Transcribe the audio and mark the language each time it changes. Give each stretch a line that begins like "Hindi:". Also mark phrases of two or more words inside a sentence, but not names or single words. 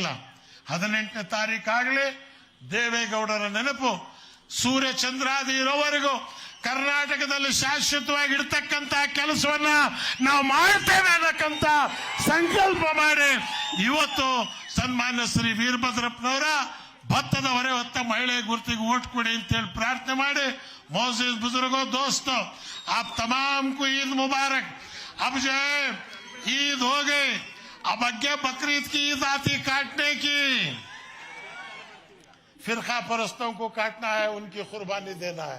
Kannada: 18ನೇ ತಾರೀಕಾಗಲಿ ದೇವೇಗೌಡರ ನೆನಪು ಸೂರ್ಯ ಚಂದ್ರಾದಿ ಇರೋವರೆಗೂ ಕರ್ನಾಟಕದಲ್ಲಿ ಶಾಶ್ವತವಾಗಿ ಇಡ್ತಕ್ಕಂತ ಕೆಲಸವನ್ನ ನಾವು ಮಾಡ್ತೇವೆ ಅನ್ನಕ್ಕಂತ ಸಂಕಲ್ಪ ಮಾಡಿ ಇವತ್ತು ಸನ್ಮಾನ್ಯ ಶ್ರೀ ವೀರಭದ್ರಪ್ಪನವರ ಭತ್ತದ ಹೊರೆ ಹೊತ್ತ ಮಹಿಳೆ ಗುರುತಿಗೆ ಓಟ್ ಕೊಡಿ ಅಂತೇಳಿ ಪ್ರಾರ್ಥನೆ ಮಾಡಿ,
Hindi: मोअज़्ज़िज़ बुजुर्गों दोस्तों, आप तमाम को ईद मुबारक. अब जो है ईद हो गई, अब आगे बकरीद की ईद आती काटने की. फिरका परस्तों को काटना है, उनकी कुर्बानी देना है.